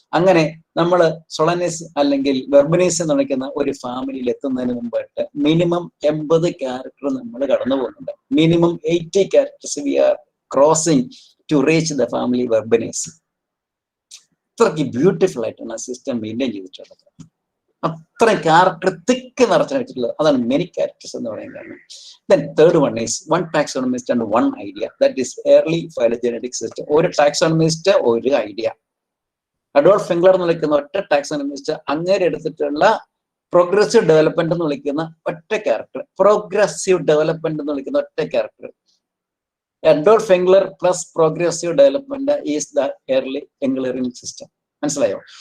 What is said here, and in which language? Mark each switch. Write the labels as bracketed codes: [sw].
[ml] അങ്ങനെ നമ്മൾ സൊളനീസ് അല്ലെങ്കിൽ വെർബനീസ് എന്ന് വിളിക്കുന്ന ഒരു ഫാമിലിയിൽ എത്തുന്നതിന് മുമ്പായിട്ട് മിനിമം 80 ക്യാരക്ടർ നമ്മൾ കടന്നു പോകുന്നുണ്ട്. [en] Minimum 80 characters we are crossing to reach the family Verbenaceae. [ml] അത്രയ്ക്ക് ബ്യൂട്ടിഫുൾ ആയിട്ടാണ് ആ സിസ്റ്റം മെയിൻറ്റെയിൻ ചെയ്തിട്ടുള്ളത്. അത്ര ക്യാരക്ടർ തിക്ക് നിറച്ചു വെച്ചിട്ടുള്ളത്. അതാണ് മെനി ക്യാരക്ടേഴ്സ് എന്ന് പറയുന്നത്. [en] Then third one is one taxonomist and one idea. That is early phylogenetic system. [ml] ഒരു ടാക്സോണമിസ്റ്റ്, ഒരു ഐഡിയ. അഡോൾഫ് ഫിംഗ്ലർ എന്ന് വിളിക്കുന്ന ഒറ്റ ടാക്സോണമിസ്റ്റ്, അങ്ങേരെ എടുത്തിട്ടുള്ള പ്രോഗ്രസീവ് ഡെവലപ്മെന്റ് എന്ന് വിളിക്കുന്ന ഒറ്റ ക്യാരക്ടർ. പ്രോഗ്രസീവ് ഡെവലപ്മെന്റ് എന്ന് വിളിക്കുന്ന ഒറ്റ character. Adolf ഫിംഗ്ലർ [en] Plus progressive development is the early Englerian system. [ml] മനസ്സിലായോ?